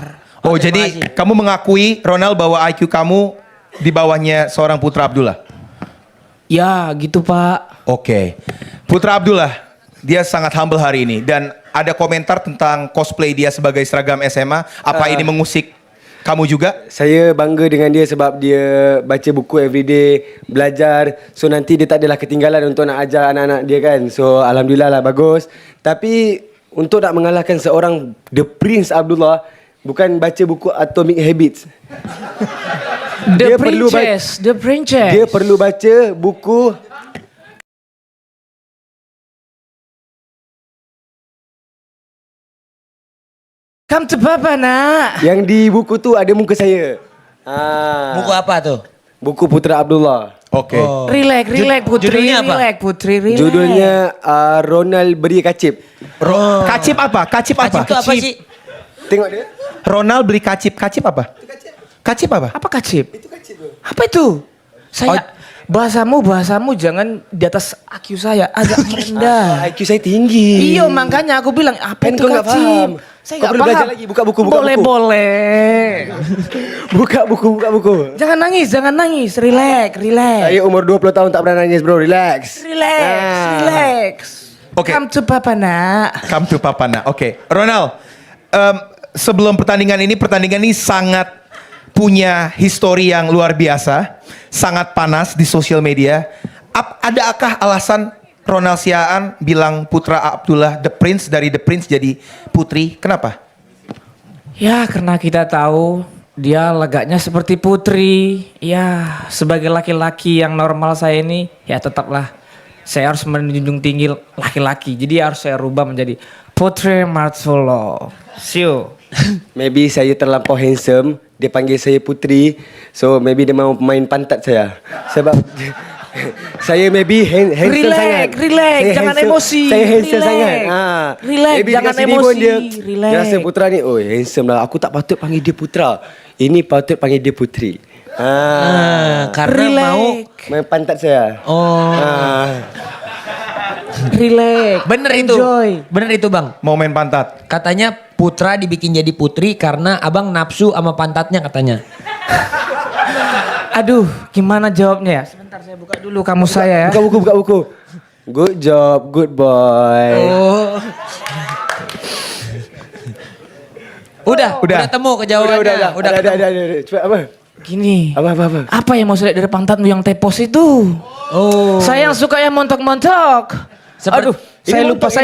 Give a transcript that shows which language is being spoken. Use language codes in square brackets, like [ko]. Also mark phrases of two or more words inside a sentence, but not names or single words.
[id] Oh, jadi kamu mengakui Ronald bahwa IQ kamu di bawahnya seorang Putra Abdullah? Ya gitu Pak. Oke. Putra Abdullah, dia sangat humble hari ini dan ada komentar tentang cosplay dia sebagai seragam SMA. Apa ini mengusik kamu juga? [ms] Saya bangga dengan dia sebab dia baca buku everyday, belajar. So nanti dia tak adalah ketinggalan untuk nak ajar anak-anak dia kan. So alhamdulillah lah, bagus. Tapi untuk nak mengalahkan seorang The Prince Abdullah, bukan baca buku Atomic Habits. The Princess. Dia perlu baca buku [en] Come to Papa nak. [ms] yang di buku tu ada muka saya. [id] Buku apa tuh? Buku Putra Abdullah. Oke. [ms] Relax Putri. [id] Judulnya apa? [ms] Relax Putri, relax. [id] Judulnya Ronald Beri Kacip. [ms] Kacip apa? Kacip apa? [id] Kacip itu apa sih? [ms] Tengok dia. Ronald beli kacip. Kacip apa? Kacip apa? Apa kacip? Itu kacip bro. Apa itu? [id] Saya bahasamu jangan di atas IQ saya, agak rendah. [ms] IQ saya tinggi. [id] Iya, makanya aku bilang apa Kan itu kau nggak kacip? paham. [ms] Saya [id] Kau nggak perlu paham. [ms] belajar lagi, buka buku, buka boleh, buku. boleh. Buka buku. Jangan nangis, relax. Saya umur 20 tahun tak pernah nangis bro, relax. Relax. [id] Oke. [en] Come to papa nak. Come to Papana. Oke, Ronald. [id] Sebelum pertandingan ini sangat punya histori yang luar biasa, sangat panas di sosial media. Adakah alasan Ronald Siaan bilang Putra Abdullah The Prince dari The Prince jadi Putri? Kenapa? Ya, karena kita tahu dia lagaknya seperti putri. Ya, sebagai laki-laki yang normal saya ini, ya tetaplah saya harus menjunjung tinggi laki-laki. Jadi harus saya rubah menjadi Putri Martulo. Siu. [ms] Maybe saya terlampau handsome, dia panggil saya putri. So maybe dia mau main pantat saya. Sebab saya maybe handsome sangat. Relax, Saya jangan handsome- emosi. Saya handsome Relax. sangat. Relax, Maybe jangan dekat sini pun emosi. Dia Relax. rasa Putra ni, oh handsome lah. Aku tak patut panggil dia Putra. Ini patut panggil dia putri. [id] Karena mau. Main pantat saya. Oh. [ms] Relax. [id] Bener itu. [ms] Enjoy. [id] Bener itu bang. Mau main pantat? Katanya Putra dibikin jadi putri karena abang nafsu sama pantatnya katanya. Aduh, gimana jawabnya ya? Sebentar saya buka dulu kamu saya ya. Buka buku. Good job, good boy. Oh. Udah temu kejawabannya. Udah. Cepat apa? Gini. Apa? Apa yang mau saya lihat dari pantatmu yang tepos itu? Oh. Saya yang suka yang montok-montok. Seperti- Aduh, saya Ini lupa montok